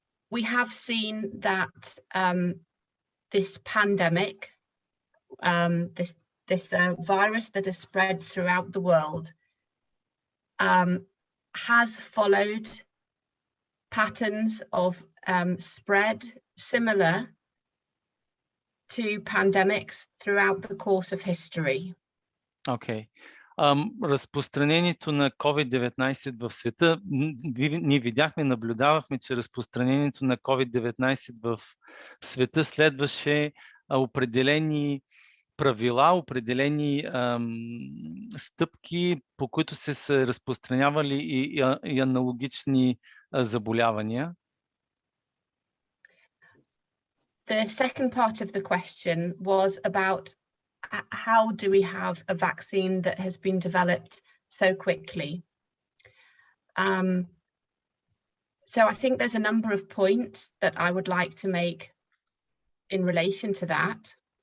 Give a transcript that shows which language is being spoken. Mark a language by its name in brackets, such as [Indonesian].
[English] we have seen that this pandemic, this virus that has spread throughout the world, has followed patterns of spread similar to pandemics throughout the course of history. Okay. [Bulgarian] Разпространението на COVID-19 в света, ние видяхме, наблюдавахме, че разпространението на COVID-19 в света следваше определени правила, определени стъпки, по които се разпространявали и аналогични заболявания. [English] The second part of the question was about how do we have a vaccine that has been developed so quickly? So I think there's a number of points that I would like to make in relation to that.